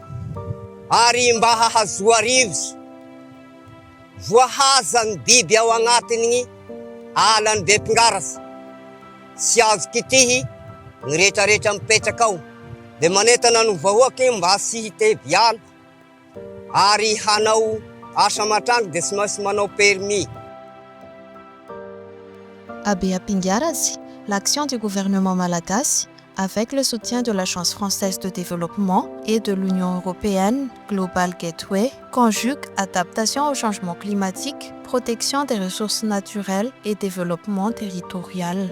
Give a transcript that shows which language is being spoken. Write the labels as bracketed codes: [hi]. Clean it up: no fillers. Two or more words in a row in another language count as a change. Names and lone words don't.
[mg] Ary mba hahazoa rivotsy, voahaza ny biby ao agnatiny alan'ny Beapingarazi. Sy azo kitihy ny rehetrarehetra mipetraka ao. Dia manentana ny vahoaka mba sy hitevy ala ary hanao asa matranga dia sy maintsy manao permis. [fr] À Beapingarazi, l'action du gouvernement malagasy, avec le soutien de l'Agence française de développement et de l'Union européenne Global Gateway, conjugue adaptation au changement climatique, protection des ressources naturelles et développement territorial.